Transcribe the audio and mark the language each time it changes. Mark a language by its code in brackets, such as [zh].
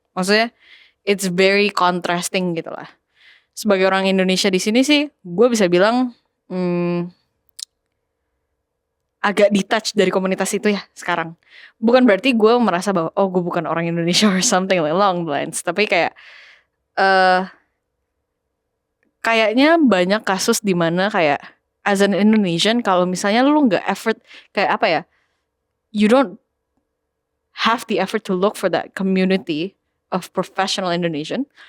[id] Maksudnya [en] it's very contrasting [id] gitu lah. Sebagai orang Indonesia di sini sih, gue bisa bilang agak detach dari komunitas itu ya sekarang. Bukan berarti gue merasa bahwa gue bukan orang Indonesia [en] or something like along the lines. [id] Tapi kayak kayaknya banyak kasus di mana kayak [en] as an Indonesian [id] kalau misalnya lu nggak effort kayak apa ya, [en] you don't have the effort to look for that community of professional Indonesian.